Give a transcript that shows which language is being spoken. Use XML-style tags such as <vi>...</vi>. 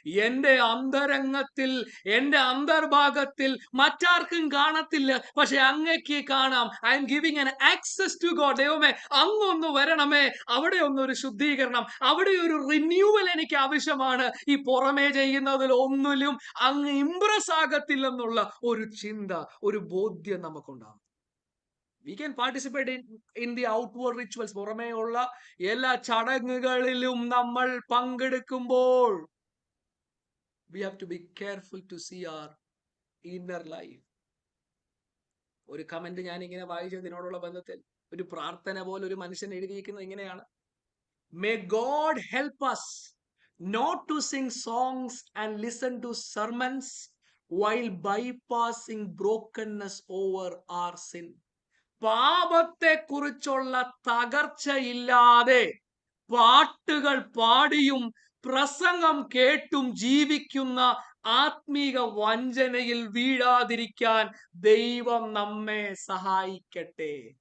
<ml>എൻ്റെ അന്തരംഗത്തിൽ, എൻ്റെ അന്തർഭാഗത്തിൽ മറ്റാർക്കും കാണത്തില്ല, പക്ഷെ അങ്ങക്ക് കാണാം.</ml> <en>I am giving an access to God.</en> <ml>ദൈവമേ, അങ്ങൊന്ന് വരണമേ, അവിടെ ഒന്നൊരു ശുദ്ധീകരണം, അവിടെ ഒരു റിന്യൂവൽ എനിക്ക് ആവശ്യമാണ്. ഈ പുറമേ ചെയ്യുന്നതിൽ ഒന്നിലും അങ്ങ് ഇംപ്രസ് ആകത്തില്ലെന്നുള്ള ഒരു ചിന്ത, ഒരു ബോധ്യം നമുക്കുണ്ടാകും.</ml> <en>We can participate in the outward rituals.</en> <ml>പുറമേയുള്ള എല്ലാ ചടങ്ങുകളിലും നമ്മൾ പങ്കെടുക്കുമ്പോൾ</ml> <en>we have to be careful to see our inner life.</en> <ml>ഒരു കമന്റ് ഞാൻ ഇങ്ങനെ വായിച്ചതിനോടുള്ള ബന്ധത്തിൽ ഒരു പ്രാർത്ഥന പോലെ ഒരു മനുഷ്യൻ എഴുതിയിരിക്കുന്നത് ഇങ്ങനെയാണ്:</ml> <en>May God help us not to sing songs and listen to sermons while bypassing brokenness over our sin.</en> <ml>പാപത്തെ കുറിച്ചുള്ള തകർച്ചയില്ലാതെ പാട്ടുകൾ പാടിയും പ്രസംഗം കേട്ടും ജീവിക്കുന്ന ആത്മീക വഞ്ചനയിൽ വീഴാതിരിക്കാൻ ദൈവം നമ്മെ സഹായിക്കട്ടെ.</ml>